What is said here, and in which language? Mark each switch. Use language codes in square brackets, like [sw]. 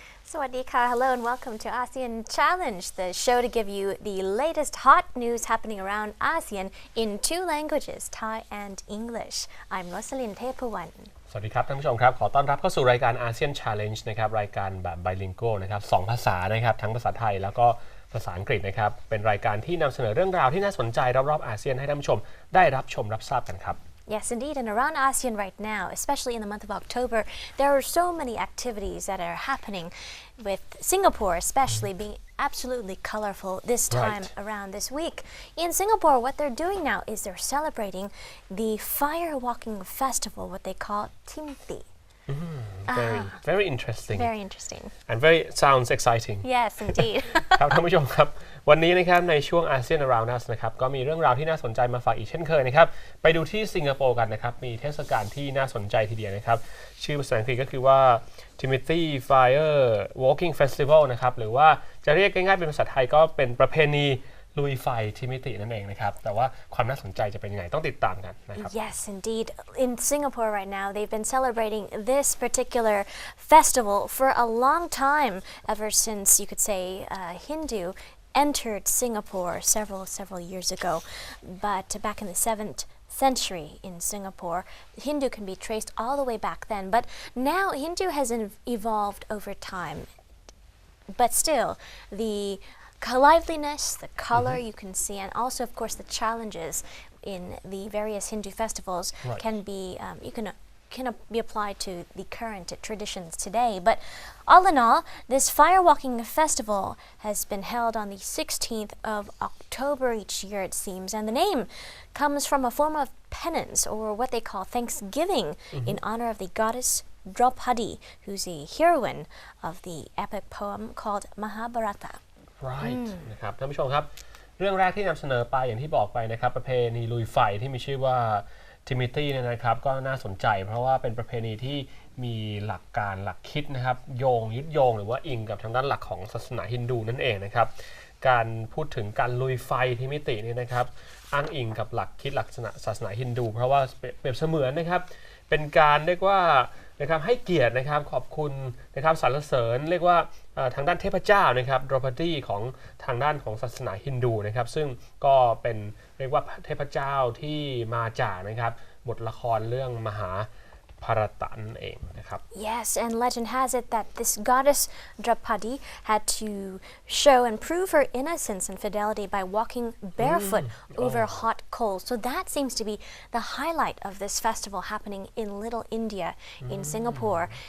[en] Sawadika, hello and welcome to ASEAN Challenge, the show to give you the latest hot news happening around ASEAN in two languages, Thai and English. I'm Rosalyn Tepawan. [th] สวัสดีครับท่านผู้ชมครับขอต้อนรับเข้าสู่รายการ ASEAN Challenge นะครับรายการแบบ bilingual นะครับ2ภาษานะครับทั้งภาษาไทยแล้วก็ภาษาอังกฤษนะครับเป็นรายการที่นำเสนอเรื่องราวที่น่าสนใจรอบๆอาเซียนให้ท่านผู้ชมได้รับชมรับทราบกันครับ [en] Yes, indeed. And around ASEAN right now, especially in the month of October, there are so many activities that are happening with Singapore especially being absolutely colorful this time around this week. In Singapore, what they're doing now is they're celebrating the fire walking festival, what they call Timti. Very interesting. Very interesting. And sounds exciting. Yes, indeed. [th] ครับท่านผู้ชมครับวันนี้นะครับในช่วง ASEAN Around Us นะครับก็มีเรื่องราวที่น่าสนใจมาฝากอีกเช่นเคยนะครับไปดูที่สิงคโปร์กันนะครับมีเทศกาลที่น่าสนใจทีเดียวนะครับชื่อภาษาอังกฤษก็คือว่า Timothy Fire Walking Festival นะครับหรือว่าจะเรียกง่ายๆเป็นภาษาไทยก็เป็นประเพณีลุยไฟทิมิตินั่นเองนะครับแต่ว่าความน่าสนใจจะเป็นยังไงต้องติดตามกันนะครับ [en] Yes, indeed. In Singapore right now, they've been celebrating this particular festival for a long time, ever since you could say Hindu entered Singapore several years ago. But back in the 7th century in Singapore, Hindu can be traced all the way back then. But now Hindu has evolved over time. But still, the liveliness, the color you can see, and also, of course, the challenges in the various Hindu festivals can be can be applied to the current traditions today. But all in all, this fire walking festival has been held on the 16th of October each year, it seems, and the name comes from a form of penance, or what they call thanksgiving, in honor of the goddess Draupadi, who's a heroine of the epic poem called Mahabharata. [th] Right นะครับท่านผู้ชมครับเรื่องแรกที่นำเสนอไปอย่างที่บอกไปนะครับประเพณีลุยไฟที่มีชื่อว่าทิมิตี้เนี่ยนะครับก็น่าสนใจเพราะว่าเป็นประเพณีที่มีหลักการหลักคิดนะครับยึดโยงหรือว่าอิงกับทางด้านหลักของศาสนาฮินดูนั่นเองนะครับ การพูดถึงการลุยไฟทิมิตินี่นะครับอ้างอิงกับหลักคิดหลักศาสนาฮินดูเพราะว่าเปรียบเสมือนนะครับเป็นการเรียกว่านะครับให้เกียรตินะครับขอบคุณนะครับสรรเสริญเรียกว่าทางด้านเทพเจ้านะครับดรพดีของทางด้านของศาสนาฮินดูนะครับซึ่งก็เป็นเรียกว่าเทพเจ้าที่มาจากนะครับบทละครเรื่องมหาภารตะนั่นเองนะครับ [en] Yes, and legend has it that this goddess Draupadi had to show and prove her innocence and fidelity by walking barefoot over hot coals. So that seems to be the highlight of this festival happening in Little India in Singapore.